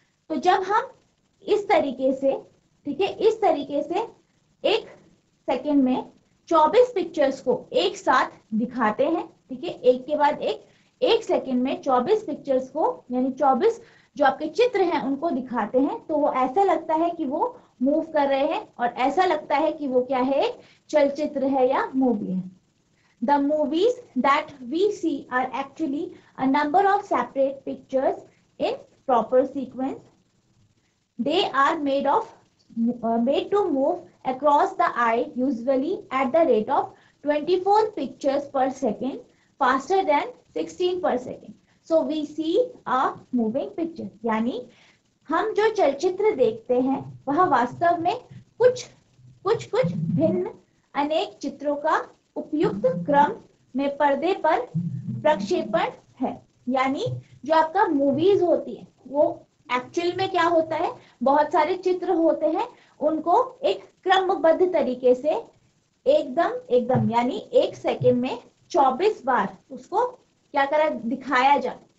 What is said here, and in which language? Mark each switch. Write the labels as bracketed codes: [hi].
[hi] तो जब हम इस तरीके से, ठीक है, इस तरीके से 1 सेकंड में 24 पिक्चर्स को एक साथ दिखाते हैं, ठीक है, एक के बाद एक सेकंड में 24 पिक्चर्स को यानी 24 जो आपके चित्र हैं उनको दिखाते हैं, तो वो ऐसा लगता है कि वो मूव कर रहे हैं और ऐसा लगता है कि वो क्या है, एक चलचित्र है या मूवी है। [en] The movies that we see are actually a number of separate pictures in proper sequence. They are made to move across the eye usually at the rate of 24 pictures per second, faster than 16 per second. So we see a moving picture. [hi] यानी हम जो चलचित्र देखते हैं वह वास्तव में कुछ भिन्न अनेक चित्रों का उपयुक्त क्रम में पर्दे पर प्रक्षेपण है। यानी जो आपका मूवीज होती है वो एक्चुअल में क्या होता है, बहुत सारे चित्र होते हैं, उनको एक क्रमबद्ध तरीके से एकदम यानी 1 सेकंड में 24 बार उसको क्या करा दिखाया जाए।